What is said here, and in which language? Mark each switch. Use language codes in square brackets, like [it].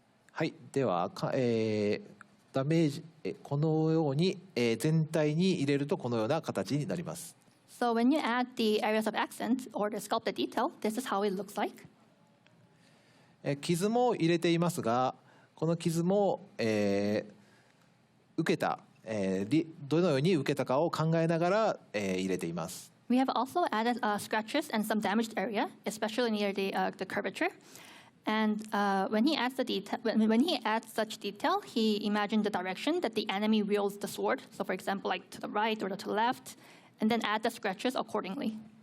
[ja] はい、ではダメージこのように、全体に入れるとこのような形になります。 [en] So when you add the areas of accent or the sculpted detail, this is how it looks like. [ja] 傷も入れていますが、この傷も、受けた、どのように受けたかを考えながら、入れています。 [en] We have also added scratches and some damaged area, especially near the curvature. And when he adds such detail, he imagined the direction that the enemy wields the sword. So, for example, like to the right or to the left, and then add the scratches accordingly.